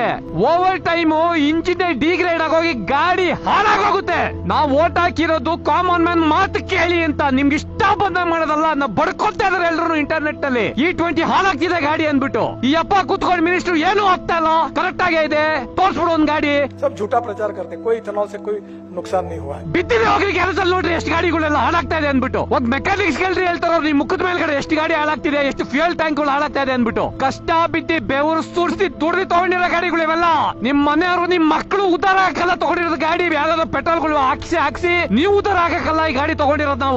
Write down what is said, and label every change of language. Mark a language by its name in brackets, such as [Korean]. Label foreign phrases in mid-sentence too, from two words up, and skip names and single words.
[English] over time engine degrade [Kannada] ಆಗೋಗಿ ಗಾಡಿ ಹಾಳಾಗೋಗುತ್ತೆ. ನಾವು ಓಟ್ ಹಾಕಿರೋದು [English] common man [Kannada] ಮಾತು ಕೇಳಿ ಅಂತ. ನಿಮ್ಗೆ ಇಷ್ಟ ಬಂದ ಮಾಡೋದಲ್ಲ, ನಾವು ಬಡ್ಕೊತಾ ಇದಾರೆ ಎಲ್ರು ಇಂಟರ್ನೆಟ್ ಅಲ್ಲಿ. E20 ಹಾಳಾಗ್ತಿದೆ ಗಾಡಿ ಅಂದ್ಬಿಟ್ಟು. ಈ ಅಪ್ಪ ಕೂತ್ಕೊಂಡು ಮಿನಿಸ್ಟರ್ ಏನು ಆಗ್ತಾ ಇಲ್ಲ, ಕರೆಕ್ಟ್ ಆಗೇ ಇದೆ, ತೋರ್ಸ್ಬಿಡು ಒಂದ್ ಗಾಡಿ. [Hindi] सब झूठा प्रचार करते, कोई इथेनॉल से कोई नुकसान नहीं हुआ है। [Kannada] ಬಿದ್ದಿದೆ ಹೋಗಿ ಕೆಲಸದಲ್ಲಿ ನೋಡ್ರಿ ಎಷ್ಟು ಗಾಡಿಗಳೆಲ್ಲ ಹಾಳಾಗ್ತಾ ಇದೆ ಅಂದ್ಬಿಟ್ಟು. ಒಂದ್ ಮೆಕ್ಯಾನಿಕ್ಸ್ ಕೇಳ್ರಿ ಹೇಳ್ತಾರ ನಿಮ್ ಮುಖದ ಮೇಲ್ಗಡೆ ಎಷ್ಟು ಗಾಡಿ ಹಾಳಾಗ್ತಿದೆ, ಎಷ್ಟು [English] fuel tank [Kannada] ಗಳು ಹಾಳಾಗ್ತಾ ಇದೆ ಅಂದ್ಬಿಟ್ಟು. ಕಷ್ಟ ಬಿದ್ದಿ ಬೆವರು ಸುರಿಸಿ ದುಡ್ದು ತಗೊಂಡಿರೋ ಗಾಡಿಗಳು ಇವೆಲ್ಲ. ನಿಮ್ ಮನೆಯವರು ನಿಮ್ ಮಕ್ಕಳು ಉದ್ದಾರ ಹಾಕಲ್ಲ ತಗೊಂಡಿರೋದು ಗಾಡಿ. ಯಾವ್ದಾದ್ರು ಪೆಟ್ರೋಲ್ ಗಳು ಹಾಕ್ಸಿ ನೀವು ಉದ್ದಾರ ಹಾಕಲ್ಲ ಈ ಗಾಡಿ ತಗೊಂಡಿರೋದು ನಾವು.